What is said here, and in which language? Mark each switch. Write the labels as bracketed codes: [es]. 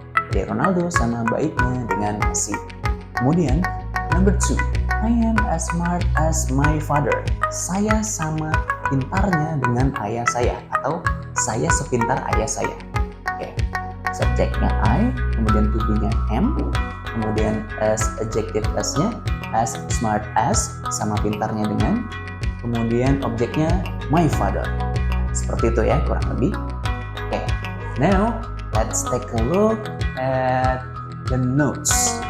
[id] Jadi Ronaldo sama baiknya dengan Messi. Kemudian [en] number 2, I am as smart as my father. [id] Saya sama pintarnya dengan ayah saya, atau saya sepintar ayah saya. Oke. Subjeknya I, kemudian to be-nya am, kemudian as adjective as-nya [en] as smart as, [id] sama pintarnya dengan, kemudian objeknya my father. Seperti itu ya kurang lebih. Oke. [en] Now let's take a look at the notes.